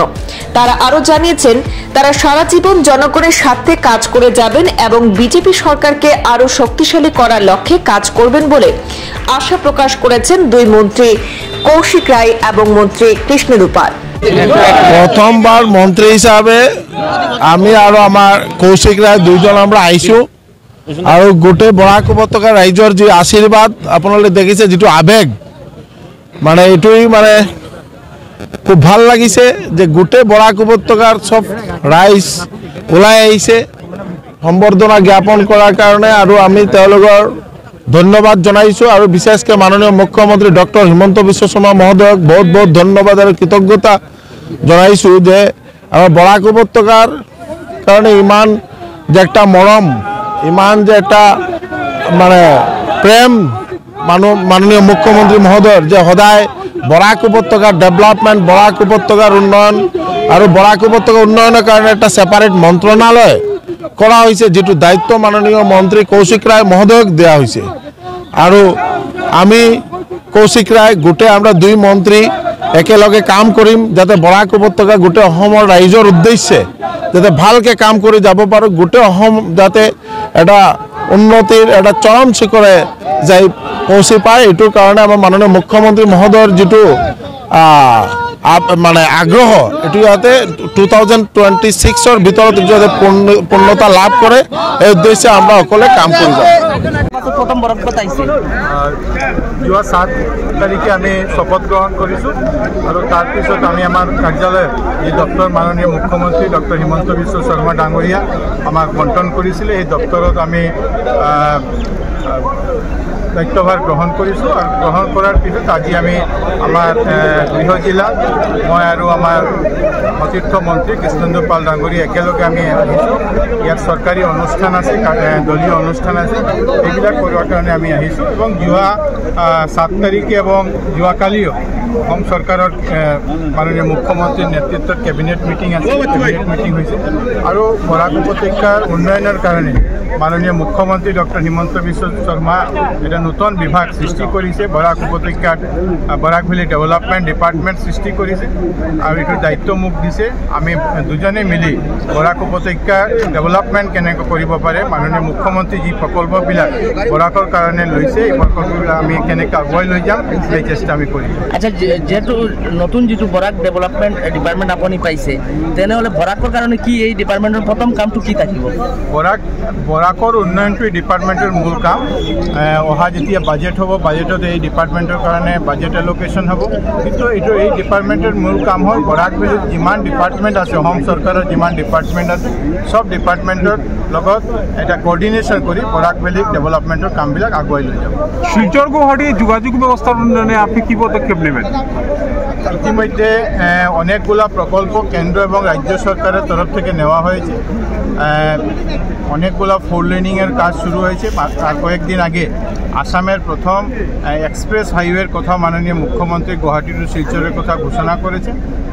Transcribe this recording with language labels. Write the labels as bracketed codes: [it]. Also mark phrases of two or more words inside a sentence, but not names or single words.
[bn] তারা আরো জানিয়েছেন তারা সারা জীবন জনগণের স্বার্থে কাজ করে যাবেন এবং বিজেপি সরকারকে আরো শক্তিশালী করার লক্ষ্যে কাজ করবেন বলে আশা প্রকাশ করেছেন দুই মন্ত্রী কৌশিক রায় এবং মন্ত্রী কৃষ্ণেন্দু পাল। [as] প্রথমবার মন্ত্রী হিসাবে আমি আর আমার কৌশিক রায় দুইজন আমরা আইছো আর গোটে বরাক উপত্যকা রাইজর যে আশীর্বাদ আপনারা দেখিছে যেটো আবেগ মানে এটুই মানে খুব ভাল লাগিছে যে গোটে বরাক উপত্যকার সব রাইজ ওলাই আইছে সম্বর্ধনা জ্ঞাপন করার কারণে আর আমি তেওঁলোকৰ ধন্যবাদ জনাইছো আর বিশেষকে মাননীয় মুখ্যমন্ত্রী ডক্টর হিমন্ত বিশ্ব শর্মা মহোদয়ক বহুত বহুত ধন্যবাদ আর কৃতজ্ঞতা জনাইছো যে আমার বরাক উপত্যকার কারণে ইমান যে একটা মরম ইমান যে একটা মানে প্রেম মাননীয় মুখ্যমন্ত্রী মহোদয়ের যে সদায় বরাক উপত্যকার ডেভেলপমেন্ট বরাক উপত্যকার উন্নয়ন আর বরাক উপত্যকা উন্নয়নের কারণে একটা সেপারেট মন্ত্রণালয় [bn] করা হয়েছে যেটো দায়িত্ব মাননীয় মন্ত্রী কৌশিক রায় মহোদয়ক দেওয়া হয়েছে আর আমি কৌশিক রায় গোটে আমরা [as] দুই মন্ত্রী একেলগে কাম করিম যাতে বরাক উপত্যকা গোটে অসমৰ ৰাইজৰ উদ্দেশ্যে যাতে ভালকে কাম করে যাব পারো গোটে অসম যাতে এটা উন্নতির একটা চরম শিখরে যাই পৌঁছে পায় এটার কারণে আমার মাননীয় মুখ্যমন্ত্রী মহোদয়ের যেটো মানে আগ্রহ এটু যাতে 2026 ভিতৰত যাতে পূর্ণতা লাভ করে এই উদ্দেশ্যে আমরা সকলে কাম করে যাব। প্রথম বরাক পাইছে যোৱা 7 তারিখে আমি শপথ গ্রহণ করেছো আর তার পিছত আমি আমার কার্যালয়ে যে দপ্তর মাননীয় মুখ্যমন্ত্রী ডক্টর হিমন্ত বিশ্ব শর্মা ডাঙরিয়া আমাক বন্টন করেছিল এই দপ্তরত আমি দায়িত্বভার গ্রহণ করেছো আর গ্রহণ করার পিছত আজি আমি আমার গৃহ জিলা মই আর আমার সতীর্থ মন্ত্রী কৃষ্ণেন্দু পাল ডাঙরিয়া একেলগে আমি আহিছো ইয়াত সরকারি অনুষ্ঠান আছে দলীয় অনুষ্ঠান আছে এইবিলাক করার কারণে আমি আহিছো এবং যোৱা 7 তারিখে এবং যোৱাকালিও অসম সরকারের মাননীয় মুখ্যমন্ত্রীর নেতৃত্বত [en] cabinet meeting [as] আছে ক্যাবিনেট মিটিং হয়েছে আর বরাক উপত্যকার উন্নয়নের কারণে মাননীয় মুখ্যমন্ত্রী ডক্টর হিমন্ত বিশ্ব শর্মা এটা নতুন বিভাগ সৃষ্টি করেছে বরাক উপত্যকার বরাক ভ্যালি ডেভেলপমেন্ট ডিপার্টমেন্ট সৃষ্টি করেছে আর এটার দায়িত্ব মোক দিছে আমি দুজনে মিলি বরাক উপত্যকার ডেভেলপমেন্ট কেনেকৈ কৰিব পাৰে মাননীয় মুখ্যমন্ত্রী যে প্রকল্পবিলাক বরাকৰ কারণে লৈছে এই প্রকল্পবিলাক আমি কেনেকৈ আগুৱাই লৈ যাম এই চেষ্টা আমি কৰিম। আচ্ছা যেহেতু নতুন যেটো বরাক ডেভেলপমেন্ট ডিপার্টমেন্ট আপনি পাইছে তেনেহলে বরাকৰ কারণে কি এই ডিপার্টমেন্টের প্রথম কামটো কি থাকিব? বরাকৰ উন্নয়নটো এই ডিপার্টমেন্টের মূল কাম অহা যেতিয়া বাজেট হব বাজেটত এই ডিপার্টমেন্টের কারণে [en] budget allocation [as] হব কিন্তু এই ডিপার্টমেন্টের মূল কাম হল বরাক ভ্যালিত যিমান ডিপার্টমেন্ট আছে অসম সরকারের যিমান ডিপার্টমেন্ট আছে সব ডিপার্টমেন্টের লগত এটা কোঅর্ডিনেশন করে বরাক ভ্যালি ডেভেলপমেন্টের কামবিলাক আগুৱাই লৈ যাব। [bn] শিলচর গুৱাহাটী যোগাযোগ ব্যবস্থার উন্নয়নে আপনি কি পদক্ষেপ নেবেন? ইতিমধ্যে অনেকগুলা প্রকল্প কেন্দ্র এবং রাজ্য সরকারের তরফ থেকে নেওয়া হয়েছে অনেকগুলো [en] four laningয়ের [bn] কাজ শুরু হয়েছে। আর কয়েকদিন আগে আসামের প্রথম [en] express highwayের [bn] কথা মাননীয় মুখ্যমন্ত্রী গুয়াহাটি টু শিলচরের কথা ঘোষণা করেছে।